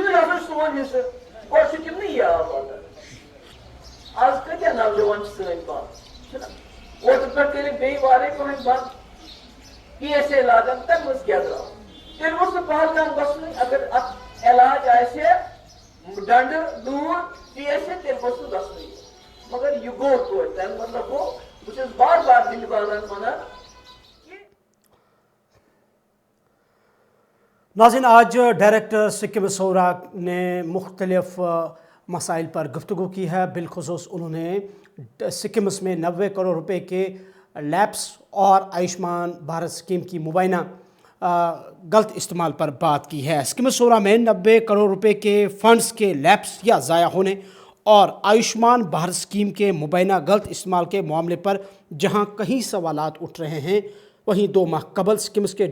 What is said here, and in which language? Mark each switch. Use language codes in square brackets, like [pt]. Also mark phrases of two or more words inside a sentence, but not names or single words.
[ks] منٛز ہسا چھُ سون حصہٕ گۄڈٕ چھُ تِمنٕے یہِ آب واتان آز کۭتیاہ نوجوان چھِ سٲنۍ پانہٕ چھِنا اوترٕ پٮ۪ٹھ کٔرِکھ بیٚیہِ وارے پہن بنٛد PSA لاگان تمہِ منٛز کیٛاہ درٛاو تیٚلہِ اوس نہٕ پہلگام گژھنُے اگر اتھ علاج آسہِ ڈنڈٕ ڈوٗر PSA تیٚلہِ گوٚژھ نہٕ گژھنُے مگر یہ گو تو تمہیں مطلب گو بہٕ بار بار دل والن ونان [ur] ناظرین آج ڈائریکٹر سکم صورہ نے مختلف مسائل پر گفتگو کی ہے بالخصوص انہوں نے سکمس میں 90 کروڑ روپے کے لیپس اور آیوشمان بھارت اسکیم کی مبینہ غلط استعمال پر بات کی ہے سکم صورہ میں 90 کروڑ روپے کے فنڈز کے لیپس یا ضائع ہونے اور آیوشمان بھارت اسکیم کے مبینہ غلط استعمال کے معاملے پر جہاں کئی سوالات اٹھ رہے ہیں وہیں 2 ماہ قبل سکمس کے